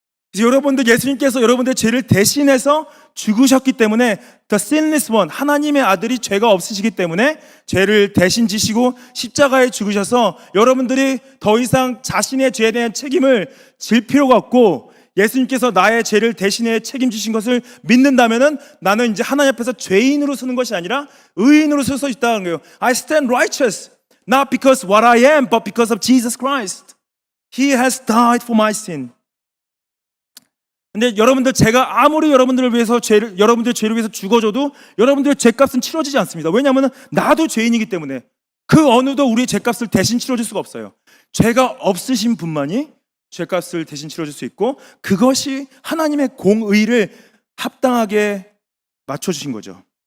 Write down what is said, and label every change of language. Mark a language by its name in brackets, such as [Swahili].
[Korean] 그래서 여러분들 예수님께서 여러분들의 죄를 대신해서 죽으셨기 때문에 [English] The Sinless One, [Korean] 하나님의 아들이 죄가 없으시기 때문에 죄를 대신 지시고 십자가에 죽으셔서 여러분들이 더 이상 자신의 죄에 대한 책임을 질 필요가 없고 예수님께서 나의 죄를 대신해 책임지신 것을 믿는다면은 나는 이제 하나님 앞에서 죄인으로 서는 것이 아니라 의인으로 설 수 있다는 거예요. [English] I stand righteous, not because what I am, but because of Jesus Christ. He has died for my sin. [Korean] 근데 여러분들 제가 아무리 여러분들을 위해서 여러분들의 죄를 위해서 죽어줘도 여러분들의 죄값은 치러지지 않습니다. 왜냐하면 나도 죄인이기 때문에 그 어느도 우리의 죄값을 대신 치러줄 수가 없어요. 죄가 없으신 분만이 죄값을 대신 치러줄 수 있고 그것이 하나님의 공의를 합당하게 맞춰주신 거죠.